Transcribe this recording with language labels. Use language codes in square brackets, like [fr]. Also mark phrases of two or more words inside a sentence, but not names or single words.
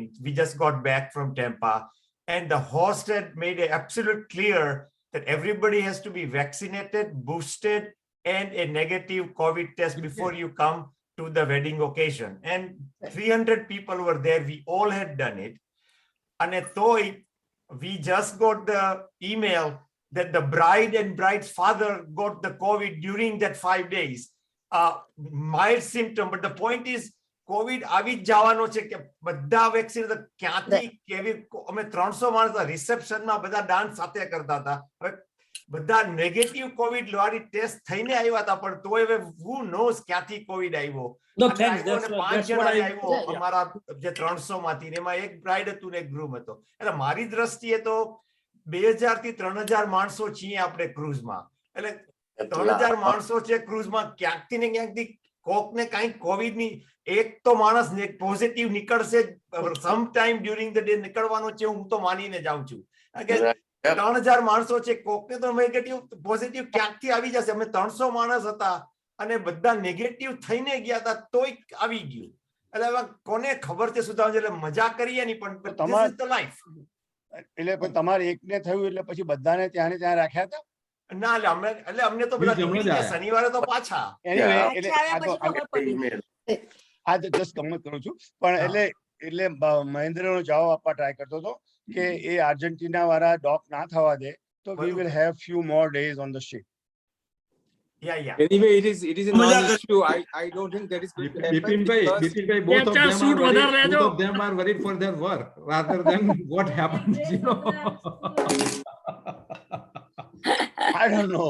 [en] We just got back from Tampa, and the host had made it absolute clear that everybody has to be vaccinated, boosted, and a negative COVID test before you come to the wedding occasion, and 300 people were there. We all had done it. And we just got the email that the bride and bride's father got the COVID during that 5 days. Mild symptom, but the point is, [gu] COVID આવી જ જવાનો છે કે બધા વેક્સિન ક્યાંથી કેવી અમે 300 માણસ રિસેપ્શનમાં બધા ડાન્સ સાથે કરતા હતા. હવે બધા [en] negative COVID [gu] વાળી ટેસ્ટ થઈને આવ્યા હતા, પણ તોય હવે [en] who knows [gu] ક્યાંથી કોવિડ આવ્યો. [en] No, [gu] અને [en] thanks. [gu] આવ્યો અને [en] That's 5 what [gu] જણા [en] I- [gu] આવ્યો [en] yeah, yeah. [gu] અમારા જે 300 માંથી, ને એમાં એક બ્રાઇડ હતું ને એક ગ્રૂમ હતો. એટલે મારી દ્રષ્ટિએ તો 2000 થી 3000 માણસો છીએ આપણે ક્રૂઝમાં. એટલે 3000 માણસો છે ક્રૂઝમાં, ક્યાંકથી ને ક્યાંકથી કોક ને કઈ કોવિડ ની એક તો માણસ પોઝિટિવ નીકળશે [en] some time during the day [gu] નીકળવાનો છે, હું તો માનીને જાઉં છું. કારણ કે 3000 માણસો છે, કોક ને તો [en] negative positive [gu] ક્યાંકથી આવી જશે. અમે 300 માણસ હતા અને બધા નેગેટિવ થઈને ગયા હતા તોય આવી ગયું. એટલે હવે કોને ખબર છે સુધાંશ, એટલે મજા કરીએ નહીં, પણ [en] this is the life. [gu] એટલે પણ તમારે એકને થયું એટલે પછી બધાને ત્યાં ને ત્યાં રાખ્યા હતા? ના, એટલે અમને તો બધા નીકળી ગયા શનિવારે તો પાછા. Anyway, આ [en] just comment [gu] કરું છું, પણ એટલે મહેન્દ્રનો જવાબ આપવા ટ્રાય કરતો હતો કે એ આર્જેન્ટિના વાળા ડોક ના થવા દે તો [en] we will have few more days on the ship. Yeah. Anyway, it is a non-issue. I don't think that is going to happen. Bipin bhai, both of them are worried for their work rather than what happens, you know. I don't know.